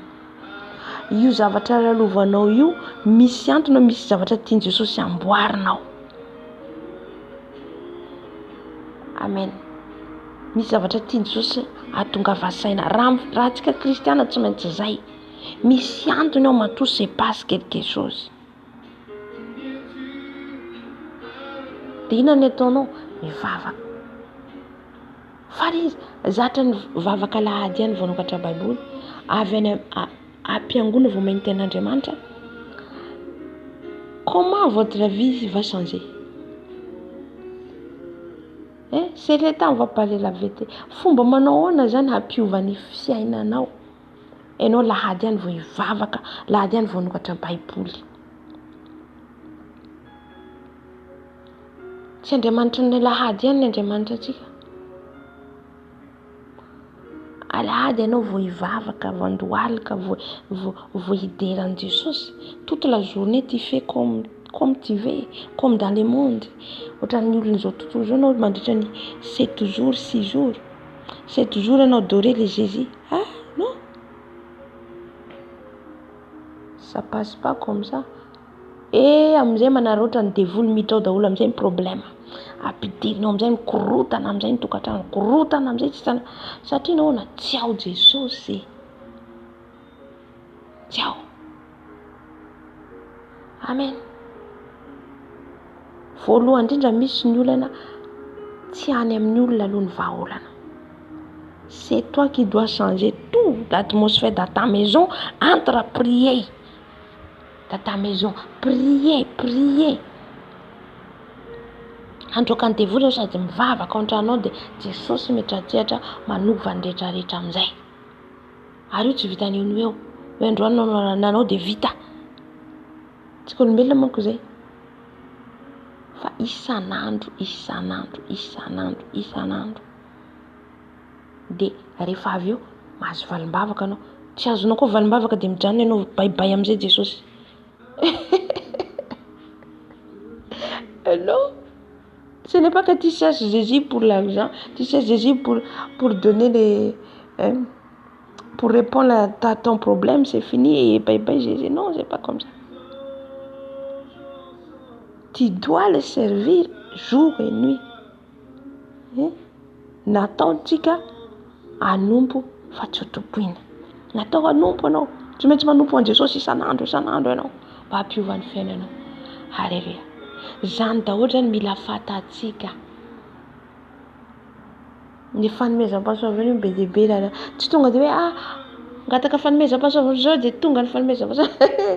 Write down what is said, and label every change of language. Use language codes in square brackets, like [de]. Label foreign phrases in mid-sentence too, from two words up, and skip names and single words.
[mg] Io zavatra lalovanao io misy antony, misy zavatra tiany Jesosy amboarinao. Amen. Misy zavatra tiany Jesosy ahatongavasaina. Raha antsika kristiana tsy maintsy zay. Misy antony ao matoa, [fr] c'est passe quelque chose. [mg] Dia inona ny ataonao? Mivavaka. Fary izy zatra ny vavaka lahady ihany vao nokatra Baiboly, avy any ampiangona vao mahita an'Andriamanitra. [fr] Comment votre vie va changer? C'est le temps, on va parler la vérité. [mg] Fomba manao ahoana zany hampiova ny fiainanao? Enao lahady ihany vao hivavaka, lahady ihany vao nokatra Baiboly. Tsy Andriamanitra ny lahady ihany ny Andriamanitra atsika. Alahady ianao vao hivavaka, vao handohalika, vao hideran'i Jesosy. [fr] Toute la journée tu fais comme tu veux, comme dans le monde. [mg] Ohatran'ny olona izao tontolo izao ianao mandritra ny 7 jours, 6 jours. 7 jours ianao [fr] adorer le Jésus. Ah non. Ça passe pas comme ça. [mg] Amin'izay manarota ny devoly miditra ao daholo amin'izay ny problème. Ampidirinao amin'izay mikorotana amin'izay ny tokantrano, korotana amin'izay tsy sana. Satria nahoana tsy ao Jesosy. Tsy ao. Amen. Voalohany indrindra misy ny olana tsy any amin'ny olona aloha ny vahaolana. [fr] C'est toi qui dois changer tout l'atmosphère dans ta maison entre à prier. Dans ta maison, prier. [mg] Androaka ny devoly sady mivavaka ao an-tranao dia Jesosy mitratrehatra manova ny rehetrarehetra amin'izay. Ary io tsy vitan'ny eo hoe androany nanao dia vita. Tsika olombelona manko izay. Fa isan'andro. Dia rehefa avy eo mahazo valim-bavaka anao. Tsy azonao koa valim-bavaka dia mijanona ianao baibay amin'izay Jesosy. [fr] Non, ce n'est pas que tu cherches Jésus pour l'argent, tu cherches Jésus pour donner les... pour répondre à ton problème, c'est fini et bye bye Jésus. Non, c'est pas comme ça. Tu dois le servir jour et nuit. [mg] Natao tsika anompo fa tsy ho topoina. Natao anompo anao. Tsy maintsy manompo an Jesosy isan'andro ianao mba hampiova ny fiainanao. Halleluja. Zany daholo zany mila fatatsika. Ny fanomezam-pahasoavana be dia be raha tsy tonga dia hoe ngataka fanomezam-pahasoavana zao dia tonga ny fanomezam-pahasoavana.